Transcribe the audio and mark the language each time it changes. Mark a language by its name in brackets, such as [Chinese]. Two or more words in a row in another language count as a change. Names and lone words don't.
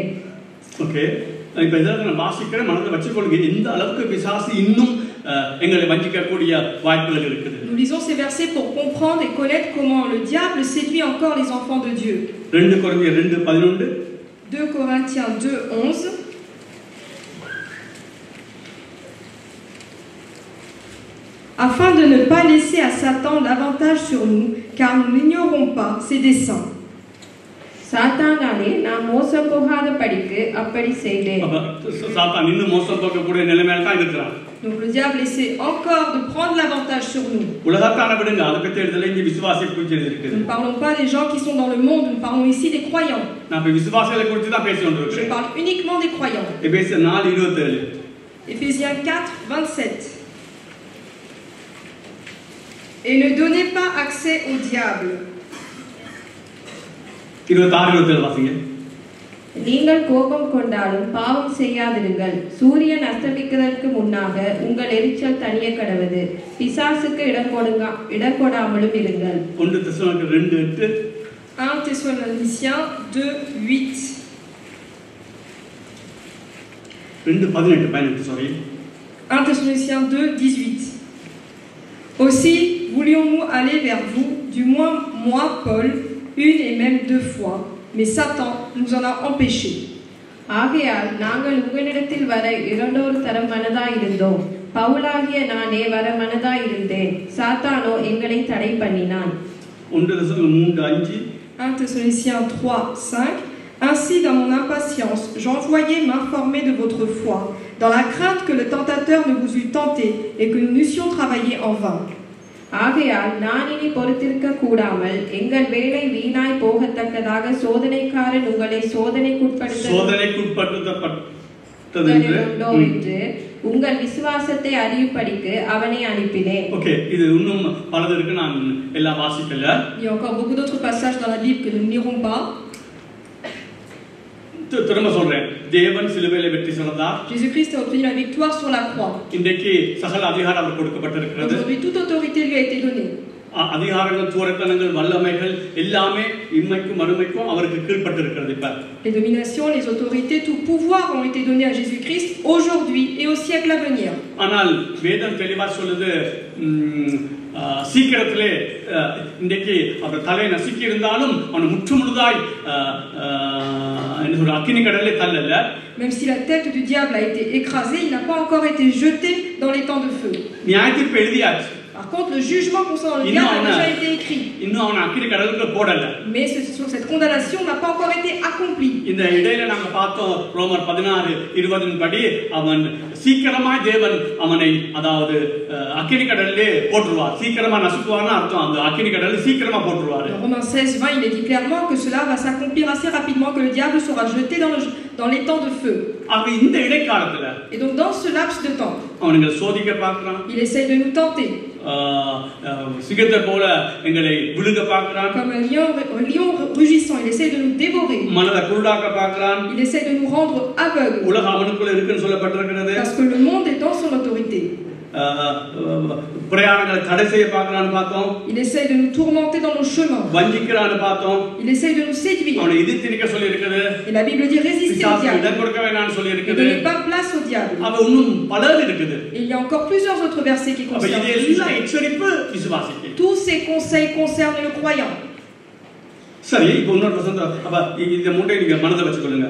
[Tamil] ஓகே, இப்ப இதெல்லாம் நான் வாசிக்கிறேன், மனதில் வச்சுக்கொள்ளுங்க. இந்த அளவுக்கு பிசாசு இன்னும் எங்களை வஞ்சிக்கக்கூடிய வாய்ப்புகள் இருக்குது. [French] Nous lisons ces versets pour comprendre et connaître comment le diable séduit encore les enfants de Dieu. [Tamil] 2 கொரிந்தியர் 2:11. [French] 2 Corinthiens 2:11. Afin de ne pas laisser à Satan l'avantage sur nous, car nous n'ignorons pas ses desseins. [Tamil] சாத்தானாலே நான் மோசம் போகாத படிக்கு அப்படி செய்தேன். அப்ப சாத்தான் இன்னும் மோசம் போகக்கூடிய நிலைமையில தான் இருக்கிறான். [French] Donc le diable essaie encore de prendre l'avantage sur nous. [Tamil] உலகத்தான விடுங்க, அதை பத்தி எழுதல, இங்க விசுவாசி குறித்து எழுதிருக்கு. [French] Nous ne parlons pas des gens qui sont dans le monde, nous parlons ici des croyants. [Tamil] நான் இப்ப விசுவாசிகளை குறித்து தான் பேசி [French] Je [Tamil] கொண்டிருக்கிறேன். [French] parle uniquement des croyants. [Tamil] எபேசியர் 4:27. [French] Éphésiens 4:27. Et ne donnez pas accès au diable. [Tamil] 26-27 வாசிங்க. நீங்கள் கோபம் கொண்டாலும் பாவம் செய்யாதிருங்கள். சூரியன் அஸ்தமிக்கிறதற்கு முன்னாக உங்கள் எரிச்சல் தணிய கடவது. பிசாசுக்கு இடம் கொடாமலும் இருங்கள். 1 தெசலோனிக்கர் 2:8. [French] 1 Thessaloniciens 2:8. 2:18 sorry. 1 Thessaloniciens 2:18. Aussi voulions-nous aller vers vous, du moins moi, Paul, une et même 2 fois, mais Satan nous en a empêchés. [Tamil] ஆகையால் நாங்கள் உங்களிடத்தில் வர 2 தரம் மனதாயிருந்தோம். பவுலாகிய நானே வர மனதாயிருந்தேன். சாத்தானோ எங்களை தடை பண்ணினான். 1 தெசலோனிக்கர் 3:5. [French] 1 Thessaloniciens 3:5. Ainsi, dans mon impatience, j'envoyais m'informer de votre foi, dans la crainte que le tentateur ne vous eût tenté et que nous n'eussions travaillé en vain. [Tamil] ஆகையால் நான் இனி பொறுத்திருக்க கூடாமல் எங்கள் வேலை வீணாய் போகத்தக்கதாக சோதனைக்காரன் உங்களை சோதனைக்குட்படுத்தப்பட்டதென்று என்று உங்கள் விசுவாசத்தை அறியும்படிக்கு அவனை அனுப்பினேன். ஓகே, இது இன்னும் பலது இருக்கு, நான் எல்லாம் வாசிக்கல. [French] Il y a encore beaucoup d'autres passages dans la Bible que nous ne lirons pas. [Tamil] திரும்ப சொல்றேன், தேவன் சிலுவையிலே வெற்றி சிறந்தார். [French] Jésus-Christ a obtenu la victoire sur la croix. [Tamil] இன்றைக்கு சகல அதிகாரம் அவருக்கு கொடுக்கப்பட்டிருக்கிறது. [French] Aujourd'hui, toute autorité lui a été donnée. [Tamil] அதிகாரங்கள், துரைத்தனங்கள், வல்லமைகள் எல்லாமே இன்மைக்கும் மறுமைக்கும் அவருக்கு கீழ்ப்பட்டிருக்கிறது. இப்ப [French] Les dominations, les autorités, tout pouvoir ont été donnés à Jésus-Christ aujourd'hui et au siècle à venir. [Tamil] ஆனால் வேதம் தெளிவா சொல்லுது, சீக்கிரத்திலே இன்றைக்கு அவர் தலையை நசுக்கி இருந்தாலும் அவனை முற்று முழுதாய் அக்கினி கடலே தள்ளல. [French] Même si la tête du diable a été écrasée, il n'a pas encore été jeté dans les temps de feu. [Tamil] நியாயத்தீர்ப்பு எழுதியாச்சு. [French] Par contre, le jugement concernant le diable a déjà été écrit. [Tamil] இன்னும் அவனை அக்கினி கடலுக்கு போடல. [French] Mais cette condamnation n'a pas encore été accomplie. [Tamil] இந்த இடையில நாங்க பார்த்தோம் ரோமர் 16:20 படி அவன் சீக்கிரமா தேவன் அவனை அதாவது அக்கினி கடல்லே போட்டுருவார். சீக்கிரமா நசுக்குவார்னு அர்த்தம். அந்த அக்கினி கடல்ல சீக்கிரமா போட்டுருவார். [French] Dans Romains 16:20, il est dit clairement que cela va s'accomplir assez rapidement, que le diable sera jeté dans les temps de feu. [Tamil] ஆக இந்த இடைக்காலத்துல [French] Et donc dans ce laps de temps, [Tamil] அவனுங்க சோதிக்க பார்க்கறான். [French] il essaye de nous tenter. [Tamil] சிங்கத்தை போல எங்களை விழுங்க பார்க்கறான். [French] Comme un lion rugissant, il essaye de nous dévorer. [Tamil] மனதை குருடாக்க பார்க்கறான். [French] Il essaye de nous rendre aveugles. [Tamil] உலகம் அவனுக்குள்ள இருக்குன்னு சொல்லப்பட்டிருக்கிறது. [French] Parce que le monde est dans son autorité. [Tamil] பிரயாணங்களை தடை செய்ய பார்க்கறான்னு பார்த்தோம். [French] Il essaye de nous tourmenter dans nos chemins. [Tamil] வஞ்சிக்கிறான்னு பார்த்தோம். [French] Il essaye de nous séduire. [Tamil] அவனை எதிர்த்து நிற்க சொல்லி இருக்குது. [French] Et la Bible dit résister au diable. [Tamil] இடம் கொடுக்க வேண்டாம்னு சொல்லி [French] Ne [Tamil] இருக்குது. [French] donnez pas place au diable. [Tamil] அவ இன்னும் பலர் இருக்குது. [French] Et il y a encore plusieurs autres versets qui [Tamil] அப்ப [French] concernent [Tamil] இது [French] tout [Tamil] எல்லாம் [French] ça. [Tamil] எச்சரிப்பு விசுவாசிக்கு. [French] Tous ces conseils concernent le croyant. [Tamil] சரி, இப்போ இன்னொரு வசந்த அப்ப இந்த மூட்டை நீங்க மனதை வச்சுக்கொள்ளுங்க.